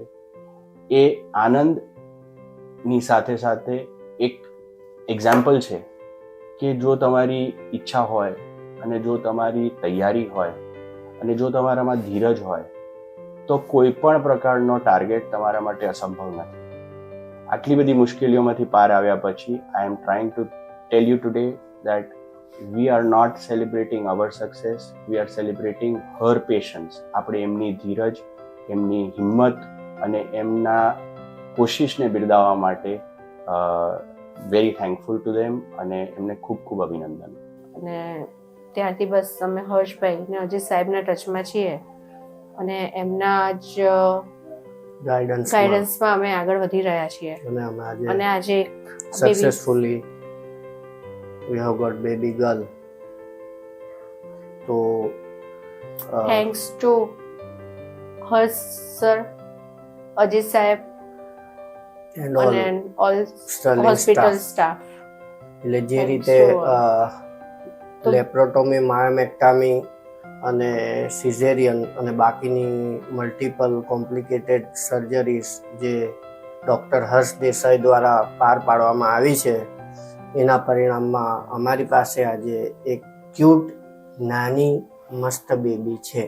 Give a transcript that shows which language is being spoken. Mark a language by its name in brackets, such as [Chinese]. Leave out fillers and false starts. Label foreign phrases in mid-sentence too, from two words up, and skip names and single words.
[Gujarati] એ આનંદની સાથે સાથે એક એક્ઝામ્પલ છે કે જો તમારી ઈચ્છા હોય અને જો તમારી તૈયારી હોય અને જો તમારામાં ધીરજ હોય તો કોઈ પણ પ્રકારનો ટાર્ગેટ તમારા માટે અસંભવ નથી. આટલી બધી મુશ્કેલીઓમાંથી પાર આવ્યા પછી [English] I am trying to tell you today that we are not celebrating our success, we are celebrating her patience. [Gujarati] આપણે એમની ધીરજ, એમની હિંમત અને એમના કોશિશને બિરદાવવા માટે [English] very thankful to them [Gujarati] અને એમને ખૂબ ખૂબ અભિનંદન. અને ત્યાંથી બસ અમે હર્ષભાઈ ને અજીત સાહેબના ટચમાં છીએ અને એમના જ ગાઈડન્સમાં અમે આગળ વધી રહ્યા છીએ અને આજે [English] સક્સેસફુલી we have got baby girl. So thanks to Harsh sir, Ajit sahab and all Sterling hospital staff. [Gujarati] એટલે જે રીતે લેપ્રોટોમી, માયોમેક્ટામી અને સિઝેરિયન અને બાકીની [English] multiple complicated surgeries [Gujarati] જે ડૉક્ટર હર્ષ દેસાઈ દ્વારા પાર પાડવામાં આવી છે, એના પરિણામમાં અમારી પાસે આજે એક ક્યુટ નાની મસ્ત બેબી છે.